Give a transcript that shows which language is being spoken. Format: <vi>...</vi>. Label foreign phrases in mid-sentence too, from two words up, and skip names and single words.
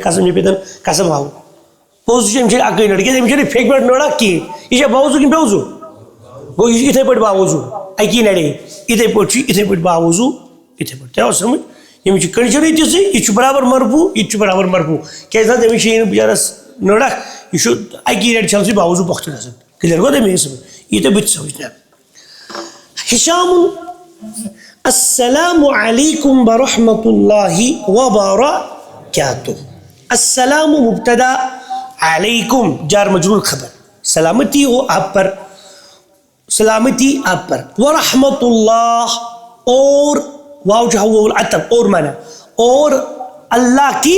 <ks>قسم مےٚ پیٚتَن قسم ہاوُن پوٚز چھُ أمِس چھِ اَکٕے نٔر کیٛازِ أمِس چھَنہٕ پھیٚکہِ پٮ۪ٹھ نٔر اَکھ کِہیٖنۍ یہِ چھا باوضوٗ کِنہٕ بے وضوٗ گوٚو یہِ چھُ یِتھَے پٲٹھۍ باوضوٗ اَکی نَرے یِتھَے پٲٹھۍ چھُ یِتھَے پٲٹھۍ باوضوٗ یِتھَے پٲٹھۍ تۄہہِ آو سَمٕجھ ییٚمِس چھِ کٔنڈِشَنٕے تِژھٕے یہِ چھُ برابر مرفوع یہِ تہِ چھُ برابر مرفوع کیٛازِ نہ أمِس چھِ یی نہٕ بِچارَس نٔر اَکھ یہِ چھُ اَکی نَرِ چھَلنہٕ سۭتۍ باوضوٗ پۄختہٕ گژھان کٕلیَر گوٚو تۄہہِ مےٚ سمٕجھ یی تۄہہِ بہٕ تہِ سمجھناو ہِشامُن</ks> <ar>السلام علیکم ورحمۃ اللہ وبرکاتہ السلام مبتدا علیکم جار مجرور خبر</ar> <ur>سلامتی ہو آپ پر سلامتی آپ پر</ur> <ar>ورحمۃ اللہ</ar> <ur>اور واو جو ہے وہ العطف اور مانا اور اللہ کی</ur>